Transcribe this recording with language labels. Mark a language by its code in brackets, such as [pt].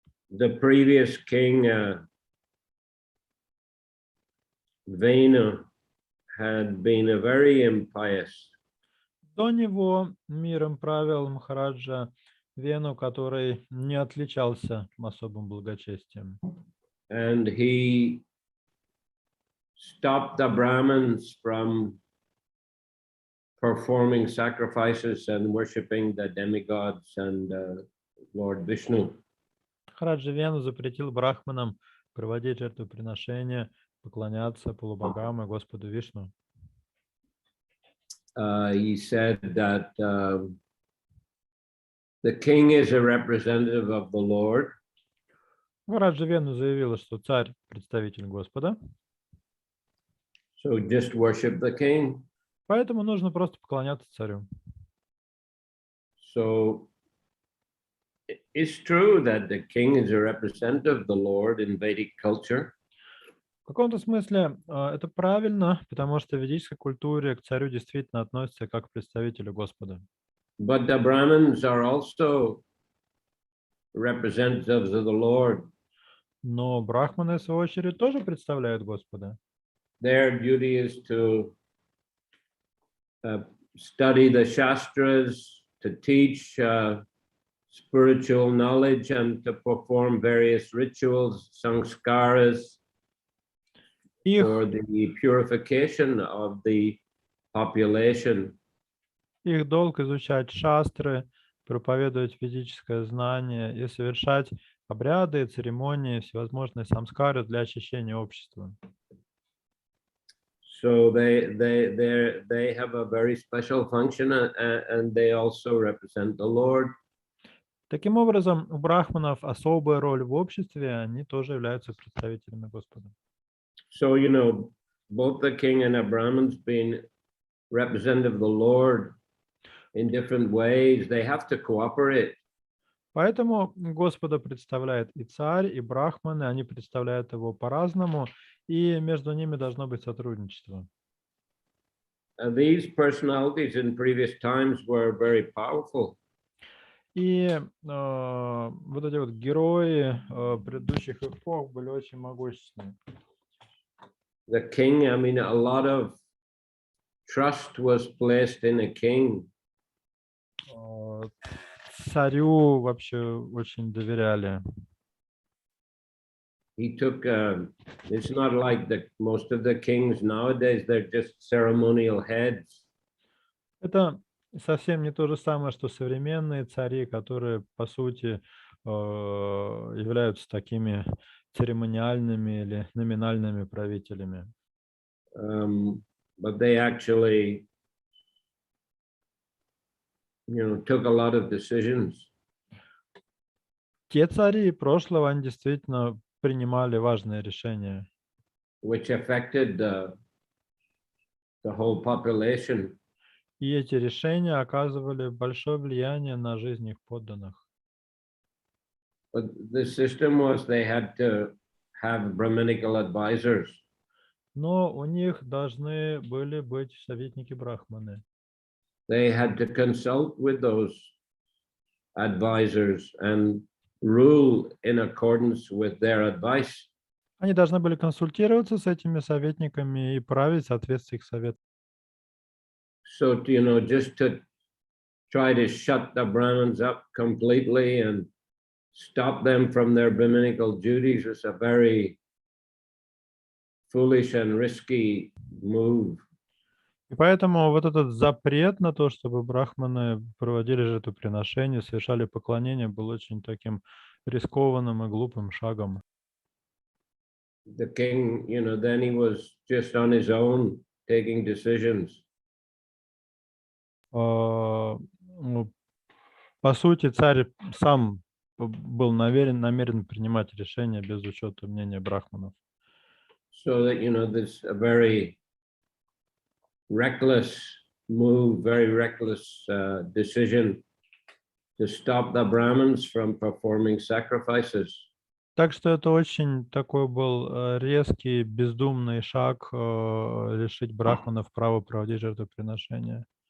[en] The previous king, Venu, had been a very impious. [ru] До него миром правил Махараджа Вену, который не отличался особым благочестием. [en] And he stopped the Brahmins from performing sacrifices and worshipping the demigods and Lord Vishnu. [ru] Махараджа Вену запретил брахманам проводить жертвоприношения, поклоняться полубогам и Господу Вишну. [en] He said that the king is a representative of the Lord. [ru] Вараджавену заявила, что царь – представитель Господа, [en] So just worship the king. [ru] поэтому нужно просто поклоняться царю. [en] So it's true that the king is a representative of the Lord in Vedic culture. [ru] В каком-то смысле это правильно, потому что в ведической культуре к царю действительно относятся как к представителю Господа. [en] But the Brahmins are also representatives of the Lord. [ru] Но брахманы, в свою очередь, тоже представляют Господа. [en] Their duty is to study the Shastras, to teach spiritual knowledge, and to perform various rituals, sanskaras, [ru] Их, [en] for the purification of the population. [ru] их долг изучать шастры, проповедовать физическое знание и совершать обряды, церемонии, всевозможные самскары для очищения общества. [en] So they have a very special function, and they also represent the Lord. [ru] Таким образом, у брахманов особая роль в обществе, они тоже являются представителями Господа. [en] So, you know, both the king and the Brahmins being representative of the Lord in different ways, they have to cooperate. [ru] Поэтому Господа представляет и царь, и брахманы, они представляют его по-разному, и между ними должно быть сотрудничество. [en] These personalities in previous times were very powerful. [ru] И вот эти вот герои предыдущих эпох были очень могущественны. [en] The king, I mean, a lot of trust was placed in a king. [ru] Царю вообще очень доверяли. [en] He took, it's not like most of the kings nowadays, they're just ceremonial heads. [ru] Это совсем не то же самое, что современные цари, которые, по сути, являются такими церемониальными или номинальными правителями. [en] But they actually, you know, took a lot of decisions. [ru] Те цари прошлого, они действительно принимали важные решения, [en] Which affected the whole population. [ru] и эти решения оказывали большое влияние на жизнь их подданных. [en] But the system was they had to have Brahminical advisors. [ru] Но у них должны были быть советники брахманы. [en] They had to consult with those advisors and rule in accordance with their advice. [ru] Они должны были консультироваться с этими советниками и править в соответствии с их советом. [en] So, you know, just to try to shut the Brahmins up completely and stop them from their Brahminical duties was a very foolish and risky move. [ru] И поэтому вот этот запрет на то, чтобы брахманы проводили жертвоприношения, совершали поклонение, был очень таким рискованным и глупым шагом. [en] The king, you know, then he was just on his own taking decisions. [ru] Ну, по сути, царь сам был намерен принимать решения без учета мнения брахманов. [en] So that, you know, this a very reckless move, very reckless decision to stop the Brahmins from performing sacrifices. [ru] Так что это очень такой был резкий, бездумный шаг лишить брахманов права проводить жертвоприношения.